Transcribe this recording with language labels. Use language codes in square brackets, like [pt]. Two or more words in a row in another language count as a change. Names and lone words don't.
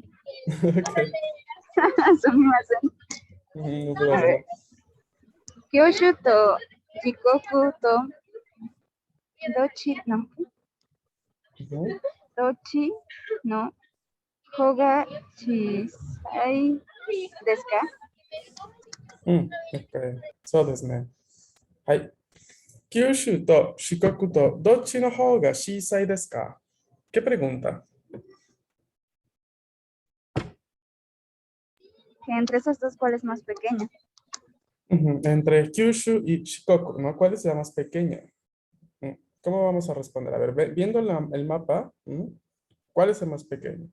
[es] Ok. [ja] Sumimasen. [es] No A problema. ver. [ja] 九州と四国と [es] Ujú. [ja] どっちの方が小さいですか? Ok. そうですね。はい。九州と四国とどっちの方が小さいですか? [es] ¿Qué pregunta? Que entre esos dos, ¿cuál es más pequeña? Entre Kyushu y Shikoku, ¿no? ¿Cuál es la más pequeña? ¿Cómo vamos a responder? A ver, viendo el mapa, ¿cuál es el más pequeño?